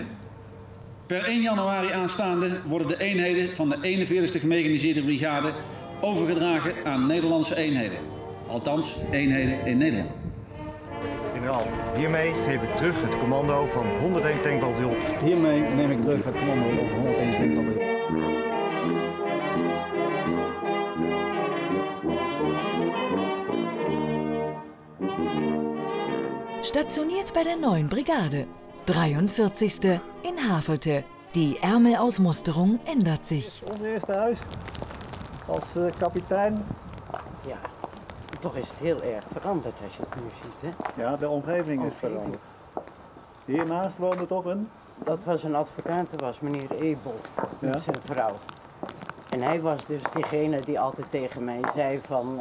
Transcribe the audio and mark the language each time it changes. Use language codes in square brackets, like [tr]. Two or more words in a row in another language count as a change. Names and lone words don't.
[nl] Per 1 januari aanstaande worden de eenheden van de 41e gemechaniseerde brigade overgedragen aan Nederlandse eenheden. Althans, eenheden in Nederland. Generaal, hiermee geef ik terug het commando van 101 Tankbataljon. Hiermee neem ik terug het commando over 101 Tankbataljon. [de] Stationiert bei der neuen Brigade, 43. in Havelte. Die Ärmelausmusterung ändert sich. [nl] Ons eerste huis als kapitein. Ja, toch is het heel erg veranderd als je het nu ziet, hè? Ja, de omgeving is veranderd. Hiernaast woonde toch een? Dat was een advocaat, dat was meneer Ebel, met zijn vrouw. En hij was dus diegene die altijd tegen mij zei van...